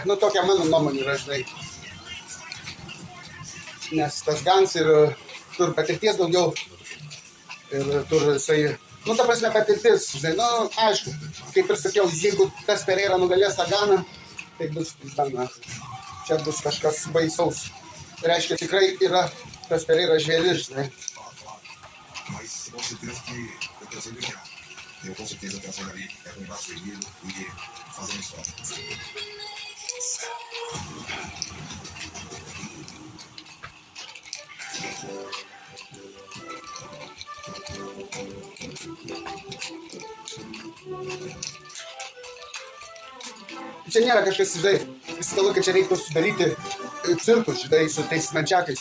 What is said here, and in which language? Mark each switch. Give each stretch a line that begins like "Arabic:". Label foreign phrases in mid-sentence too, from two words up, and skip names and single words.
Lithuanian: Nu, tokia mano nuomonė yra, žinai. Nes tas Gans ir turi patirties daugiau. Ir turi jisai, nu, ta prasme patirtis, žinai, nu, aišku, kaip ir sakiau, jeigu tas Pereira nugalės tą Ganą, tai bus, na, čia bus kažkas baisaus. Reiškia, tikrai yra tas Pereira žvėris, žinai.
Portuguese: Mas com certeza que eu tô sendo legal. Eu com certeza quero sair dali, é com o braço erguido e fazendo história.
Lithuanian: Čia nėra kažkas, žinai, visą laiką čia reiktų sudaryti cirkus, žinai, su tais nančiakais.